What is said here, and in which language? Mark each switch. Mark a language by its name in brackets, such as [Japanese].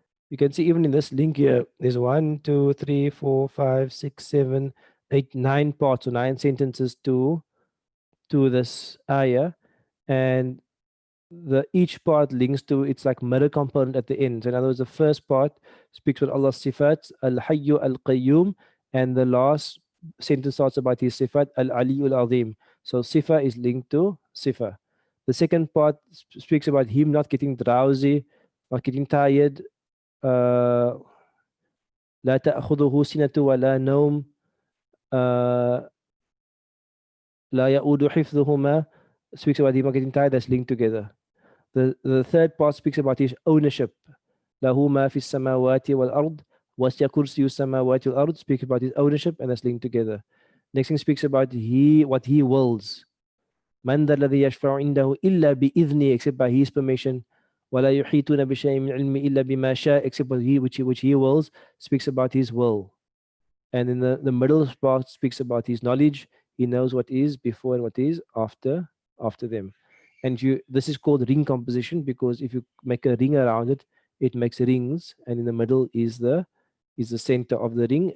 [English] You can see even in this link here, there's 1, 2, 3, 4, 5, 6, 7, 8, 9 parts, or 9 sentences to this ayah, and each part links to its like mirror component at the end. So in other words, the first part speaks about Allah's sifat, al-hayyu al-qayyum, and the last sentence starts about his sifat, al-aliyu al-azim. So sifa is linked to sifa. The second part speaks about him not getting drowsy, not getting tired. [Arabic] لا تأخذه سنة ولا نوم لا يؤود حفظهما, [English] speaks about him not getting tired. That's linked together. The third part speaks about his ownership. [Arabic] له ما في السماوات والأرض وسع كرسي السماوات والأرض, [English] speaks about his ownership, and that's linked together. Next thing speaks about what he wills. [Arabic] من ذا الذي يشفع عنده إلا بإذنه, [English] except by his permission. [Arabic] ولا يحيطون بشيء من علمه إلا بما شاء, [English] except which he wills, speaks about his will. And in the middle part speaks about his knowledge. He knows what is before and what is after them. And this is called ring composition, because if you make a ring around it, it makes rings, and in the middle is the center of the ring.